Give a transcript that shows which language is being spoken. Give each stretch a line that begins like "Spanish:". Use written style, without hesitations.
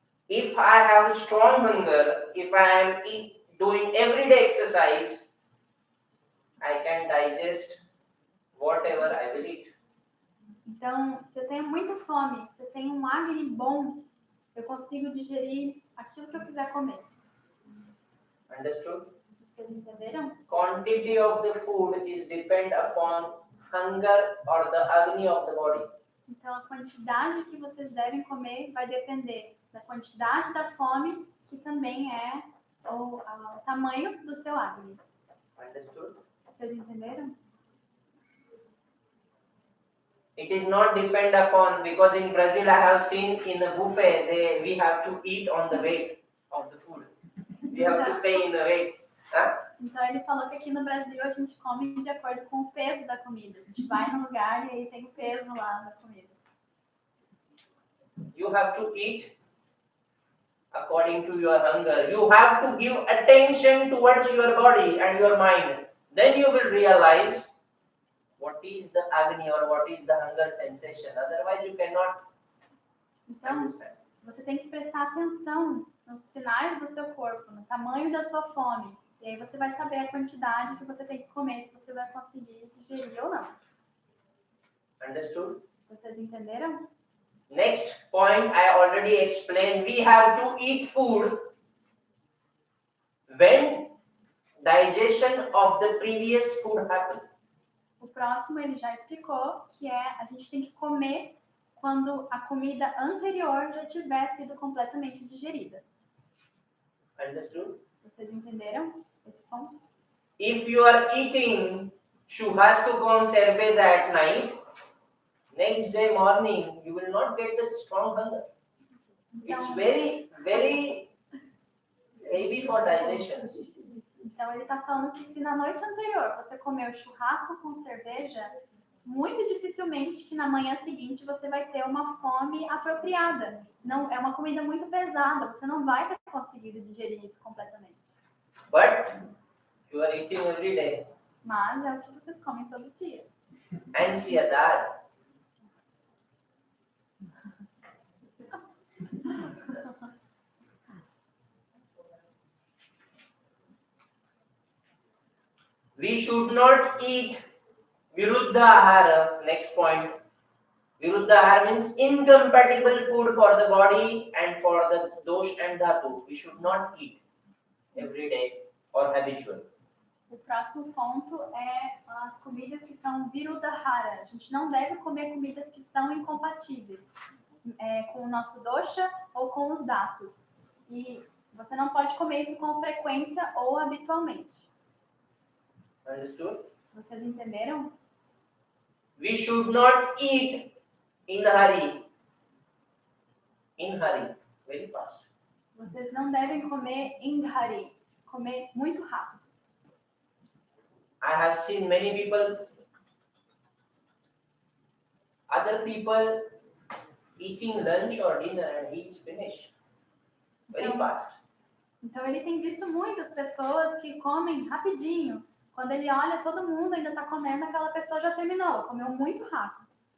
English: If I have strong hunger, if I am doing everyday exercise, I can digest whatever I will eat.
Portuguese: Então, se eu tenho muita fome, se eu tenho um Agni bom, eu consigo digerir aquilo que eu quiser comer.
English: Understood?
Portuguese: Vocês entenderam?
English: Quantity of the food is depend upon hunger or the agni of the body.
Portuguese: Então, a quantidade que vocês devem comer vai depender da quantidade da fome, que também é o tamanho do seu Agni.
English: Understood?
Portuguese: Vocês entenderam?
English: It is not depend upon, because in Brazil I have seen in the buffet we have to eat on the weight of the food. We have to pay in the weight.
Portuguese: Então ele falou que aqui no Brasil a gente come de acordo com o peso da comida. A gente vai no lugar e aí tem o peso lá da comida.
English: You have to eat according to your hunger. You have to give attention towards your body and your mind. Then you will realize what is the agni or what is the hunger sensation. Otherwise you cannot understand.
Portuguese: Você tem que prestar atenção nos sinais do seu corpo, no tamanho da sua fome. E aí você vai saber a quantidade que você tem que comer, se você vai conseguir digerir ou não.
English: Understood?
Portuguese: Vocês entenderam?
English: Next point I already explained. We have to eat food when digestion of the previous food happens.
Portuguese: O próximo ele já explicou, que é a gente tem que comer quando a comida anterior já tiver sido completamente digerida.
English: Understood?
Portuguese: Vocês entenderam esse ponto?
English: If you are eating churrasco
Spanish: con cerveza
English: at night, next day morning you will not get that strong hunger. It's very, very heavy for digestion.
Portuguese: Então ele está falando que se na noite anterior você comeu churrasco com cerveja, muito dificilmente que na manhã seguinte você vai ter uma fome apropriada. Não, é uma comida muito pesada, você não vai ter conseguido digerir isso completamente.
English: But you are eating every day.
Portuguese: Mas é o que vocês comem todo dia. Ansiedade.
English: We should not eat viruddha ahara. Next point. Viruddha ahara means incompatible food for the body and for the dosh and dhatu. We should not eat every day or habitual.
Portuguese: O próximo ponto é as comidas que são viruddhara. A gente não deve comer comidas que são incompatíveis com o nosso dosha ou com os dhatus. E você não pode comer isso com frequência ou habitualmente.
English: Understood?
Portuguese: Vocês entenderam?
English: We should not eat in hurry. In hurry. Very fast.
Portuguese: Vocês não devem comer
English: in hurry,
Portuguese: comer muito rápido.
English: I have seen many people, other people eating lunch or dinner and he is finished. Very fast.
Portuguese: Então ele tem visto muitas pessoas que comem rapidinho. Quando ele olha, todo mundo ainda está comendo, aquela pessoa já terminou, comeu muito rápido.